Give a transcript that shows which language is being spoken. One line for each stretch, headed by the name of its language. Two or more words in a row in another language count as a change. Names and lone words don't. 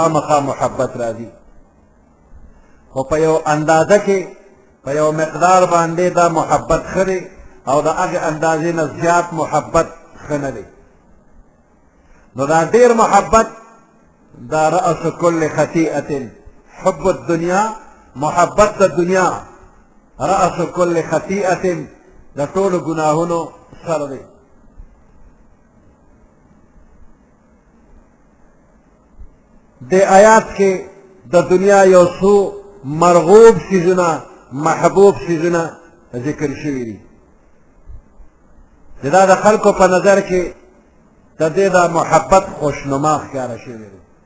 Pashto: خامخا محبت راځي خو په یو اندازه کې په یو مقدار باندې دا محبت ښه دی او د هغې اندازې نه زیات محبت ښه نه دی نو دا ډېر محبت دا
Arabic: رأس كل خطيئة حب الدنيا
Pashto: محبت د دنیا
Arabic: رأس كل خطيئة
Pashto: د ټولو ګناهونو سر دی د آیات کې د دنیا یو څو مرغوب څیزونه محبوب څیزونه ذکر شوي دي چې دا د خلکو په نظر کې د دې د محبت خوشنما ښکاره شوي دي